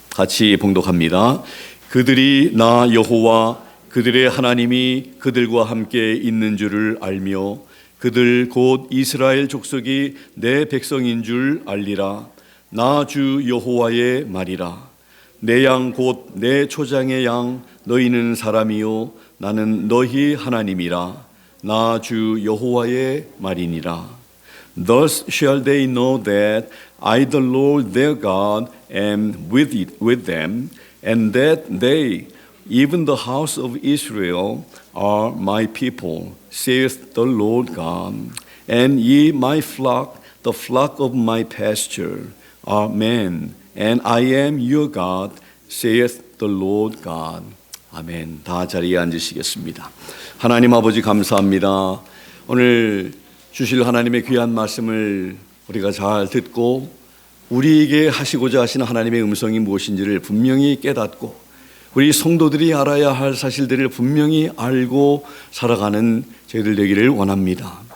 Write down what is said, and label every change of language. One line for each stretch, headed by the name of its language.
Korean: 같이 봉독합니다. 그들이 나 여호와 그들의 하나님이 그들과 함께 있는 줄을 알며 그들 곧 이스라엘 족속이 내 백성인 줄 알리라. 나 주 여호와의 말이라. 내 양 곧 내 초장의 양 너희는 사람이요 나는 너희 하나님이라. 나 주 여호와의 말이니라.
English: Thus shall they know that I the Lord their God am with them and that they even the house of Israel are my people, saith the Lord God. And ye my flock, the flock of my pasture, are men, and I am your God, saith the Lord God.
Korean: 아멘. 다 자리에 앉으시겠습니다. 하나님 아버지 감사합니다. 오늘 주실 하나님의 귀한 말씀을 우리가 잘 듣고 우리에게 하시고자 하시는 하나님의 음성이 무엇인지를 분명히 깨닫고 우리 성도들이 알아야 할 사실들을 분명히 알고 살아가는 저희들 되기를 원합니다.